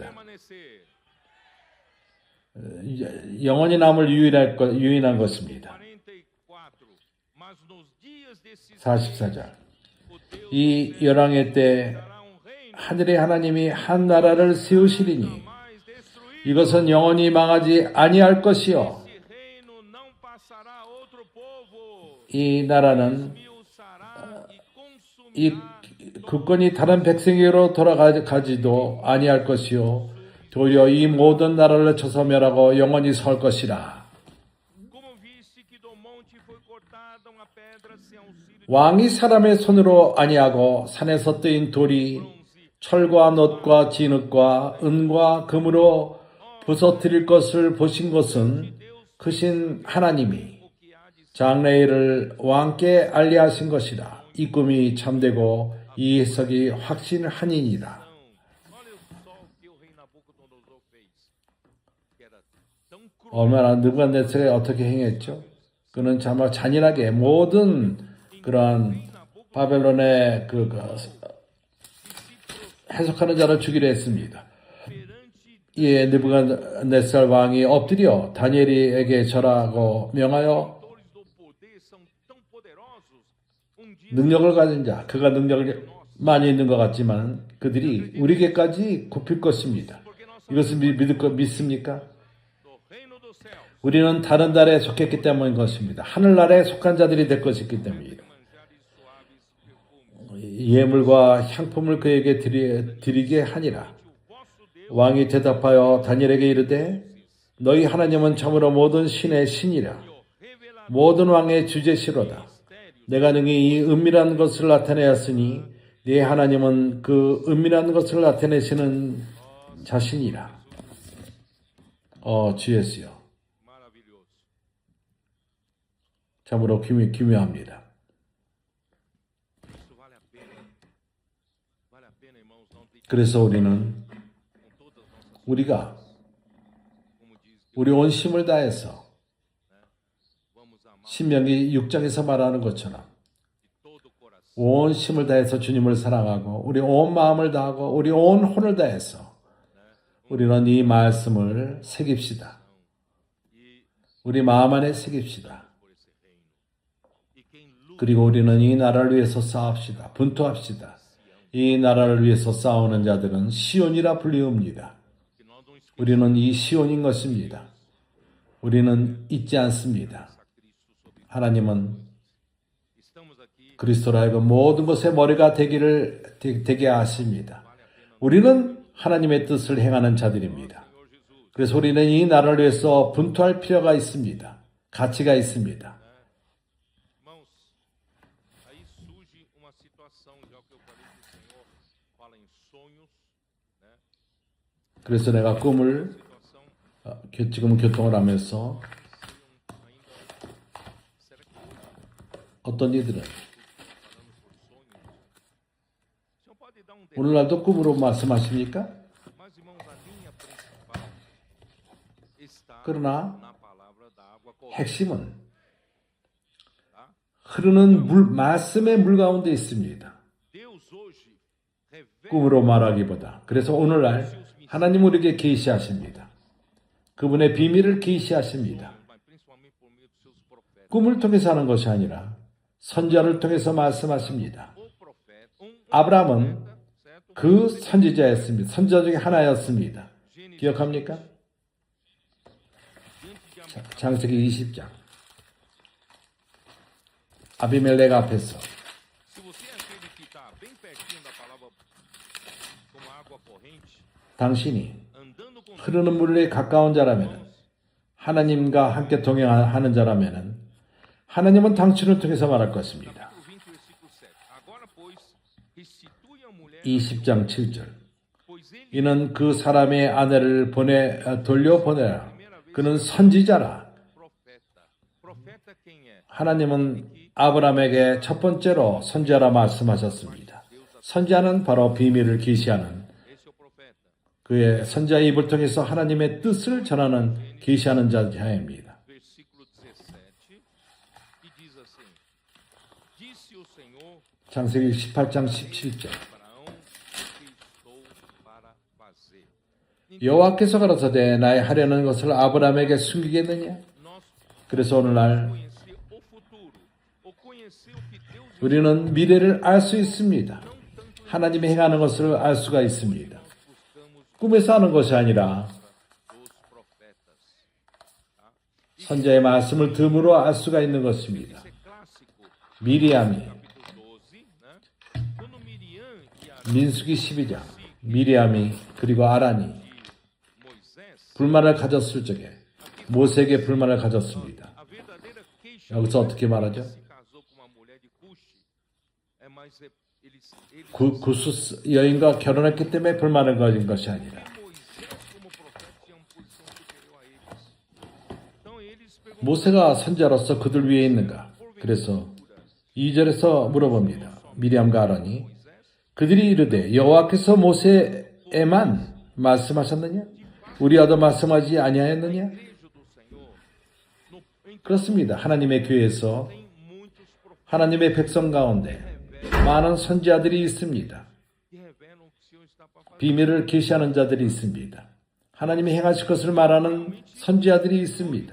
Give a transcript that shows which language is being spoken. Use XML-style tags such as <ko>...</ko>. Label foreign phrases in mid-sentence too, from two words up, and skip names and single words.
<pt>permanecer.</pt> <ko>영원히 남을 유일한 것입니다. 44.</ko> <pt>Mas nos dias desses</pt> <ko>44절.</ko> <pt>o Deus</pt> <ko>이 열왕의 때</ko> <pt>dará um reino</pt> <ko>하늘의 하나님이 한 나라를 세우시리니</ko> <pt>mais destruído.</pt> <ko>이것은 영원히 망하지 아니할 것이요.</ko> <pt>Esse reino não passará a outro povo.</pt> <ko>이 나라는</ko> <pt>Esmiuçará e</pt> <ko>이</ko> <pt>consumirá</pt> <ko>국권이 다른 백성에게로 돌아가지도 아니할 것이요. 도리어 이 모든 나라를 쳐서멸하고 영원히 설 것이라.</ko> <pt>como viste que do monte foi cortada uma pedra sem auxílio de</pt> <ko>왕이 사람의 손으로 아니하고 산에서 뜨인 돌이</ko> <pt>bronze.</pt> <ko>철과 놋과 진흙과 은과 금으로 부서뜨릴 것을 보신 것은 크신 하나님이</ko> <pt>O que há de</pt> <ko>장래일을 왕께 알리하신 것이라. 이 꿈이 참되고 이 해석이 확신하니이다.</ko> <pt>Olha só o que o rei Nabucodonosor fez. Que era tão cruel.</pt> <ko>얼마나 느부갓네살이 어떻게 행했죠? 그는 정말 잔인하게 모든 그런 바벨론의 해석하는 자를 죽이려 했습니다.</ko> <pt>Perante</pt> <ko>이에 느부갓네살 왕이 엎드려 다니엘에게 절하고 명하여</ko> <pt>autores do poder são tão poderosos. Dia</pt> <ko>능력을 가진 자, 그가 능력을 많이 있는 것 같지만 그들이 우리에게까지 굽힐 것입니다.</ko> <pt>porque nós somos</pt> <ko>이것을 믿습니까?</ko> <pt>do reino dos céus.</pt> <ko>우리는 다른 나라에 속했기 때문인 것입니다. 하늘나라에 속한 자들이 될 것이기 때문입니다.</ko> <pt>Manjares suaves perfumes.</pt> <ko>예물과 향품을 그에게 드리게 하니라.</ko> <pt>O vosso Deus</pt> <ko>왕이 대답하여 다니엘에게 이르되 너희 하나님은 참으로 모든 신의 신이라.</ko> <pt>revelará</pt> <ko>모든 왕의 주제시로다.</ko> <pt>mistérios.</pt> <ko>내가 능히 이 은밀한 것을 나타내었으니 네 하나님은 그 은밀한 것을 나타내시는 자신이라. 주 예수여.</ko> <pt>Maravilhoso.</pt> <ko>참으로 기묘합니다.</ko> <pt>Isso vale a pena. Vale a pena, irmãos, não ter</pt> <ko>그래서 우리는</ko> <pt>com todas as nossas,</pt> <ko>우리가</ko> <pt>como diz,</pt> <ko>우리 온 힘을 다해서</ko> <pt>vamos amar</pt> <ko>신명기 6장에서 말하는 것처럼</ko> <pt>de todo o coração.</pt> <ko>온 힘을 다해서 주님을 사랑하고 우리 온 마음을 다하고 우리 온 혼을 다해서 우리는 이 말씀을 새깁시다.</ko> <pt>E</pt> <ko>우리 마음 안에 새깁시다.</ko> <pt>por esse reino. E quem luta</pt> <ko>그리고 우리는 이 나라를 위해서 싸웁시다. 분투합시다. 이 나라를 위해서 싸우는 자들은 시온이라 불리웁니다.</ko> <pt>que nós não esqueçamos</pt> <ko>우리는 이 시온인 것입니다. 우리는 잊지 않습니다.</ko> <pt>Cristo sobre</pt> <ko>하나님은</ko> <pt>estamos aqui.</pt> <ko>그리스도로 하여금 모든 것의 머리가 되게 하십니다. 우리는 하나님의 뜻을 행하는 자들입니다.</ko> <pt>Senhor Jesus,</pt> <ko>그래서 우리는 이 나라를 위해서 분투할 필요가 있습니다. 가치가 있습니다.</ko> <pt>irmãos, aí surge uma situação, já que eu falei que o Senhor fala em sonhos, né?</pt> <ko>그래서 내가 꿈을</ko> <pt>Situação</pt> <ko>지금 교통을 하면서</ko> <pt>ainda será que hoje</pt> <ko>어떤 이들은</ko> <pt>falando por sonhos? O Senhor pode dar um detalhe,</pt> <ko>오늘날도 꿈으로 말씀하십니까?</ko> <pt>mas irmãos, a linha principal está</pt> <ko>그러나</ko> <pt>na palavra da água corrente,</pt> <ko>핵심은</ko> <pt>tá?</pt> <ko>흐르는 말씀의 물 가운데 있습니다.</ko> <pt>Deus hoje revela</pt> <ko>꿈으로 말하기보다. 그래서 오늘날 하나님 우리에게 계시하십니다. 그분의 비밀을 계시하십니다.</ko> <pt>mas principalmente por meio dos seus profetas.</pt> <ko>꿈을 통해서 하는 것이 아니라 선자를 통해서 말씀하십니다.</ko> <pt>O profeta,</pt> <ko>아브라함은</ko> <pt>profeta, certo?</pt> <ko>그 선지자였습니다. 선지자 중에 하나였습니다.</ko> <pt>Gênesis,</pt> <ko>기억합니까?</ko> <pt>diante de Amor,</pt> <ko>창세기 20장. 아비멜렉 앞에서</ko> <pt>se você é aquele que está bem pertinho da palavra como água corrente,</pt> <ko>당신이</ko> <pt>andando com</pt> <ko>흐르는 물에 가까운 자라면 하나님과 함께 동행하는 자라면 하나님은 당신을 통해서 말할 것입니다.</ko> <pt>capítulo 20, versículo 7. Agora, pois, restitui a mulher,</pt> <ko>20장 7절.</ko> <pt>pois ele</pt> <ko>이는 그 사람의 아내를 돌려보내라. 그는 선지자라.</ko> <pt>profeta. Profeta quem é?</pt> <ko>하나님은 아브라함에게 첫 번째로 선지자라 말씀하셨습니다. 선지자는 바로 비밀을 계시하는</ko> <pt>Esse é o profeta.</pt> <ko>그의 선지자의 입을 통해서 하나님의 뜻을 전하는 계시하는 자입니다.</ko> <pt>Versículo 17, que diz assim: Disse o Senhor</pt> <ko>창세기 18장 17절.</ko> <pt>a Abraão: fazer.</pt> <ko>여호와께서 가라사대 나의 하려는 것을 아브라함에게 숨기겠느냐?</ko> <pt>Nós</pt> <ko>그래서 오늘날</ko> <pt>conhecer o futuro, ou conhecer o que Deus</pt> <ko>우리는 미래를 알 수 있습니다. 하나님이 행하는 것을 알 수가 있습니다.</ko> <pt>buscamos</pt> <ko>꿈에서 하는 것이 아니라</ko> <pt>dos profetas.</pt> <ko>선자의 말씀을 듬으로 알 수가 있는 것입니다.</ko> <pt>Isso é clássico.</pt> <ko>미리암이</ko> <pt>Capítulo 12, né? Quando Miriam e Arão</pt> <ko>민수기 12장 미리암이 그리고 아란이</ko> <pt>de Moisés,</pt> <ko>불만을 가졌을 적에 모세에게 불만을 가졌습니다.</ko> <pt>a verdadeira queixa</pt> <ko>여기서 어떻게 말하죠?</ko> <pt>se casou com uma mulher de Cush. Mas eles</pt> <ko>구스 여인과 결혼했기 때문에 불만을 가진 것이 아니라</ko> <pt>Moisés como profeta tinha uma posição superior a eles. Então eles perguntaram</pt> <ko>모세가 선자로서 그들 위에 있는가? 그래서 2절에서 물어봅니다. 미리암과 아란이 그들이 이르되 여호와께서 모세에만 말씀하셨느냐? 우리와도 말씀하지 아니하였느냐?</ko> <pt>igreja do Senhor, em</pt> <ko>그렇습니다. 하나님의 교회에서</ko> <pt>tem muitos profetas</pt> <ko>하나님의 백성 가운데 많은 선지자들이 있습니다.</ko> <pt>que revelam o que o Senhor está para fazer.</pt> <ko>비밀을 계시하는 자들이 있습니다. 하나님이 행하실 것을 말하는 선지자들이 있습니다.</ko>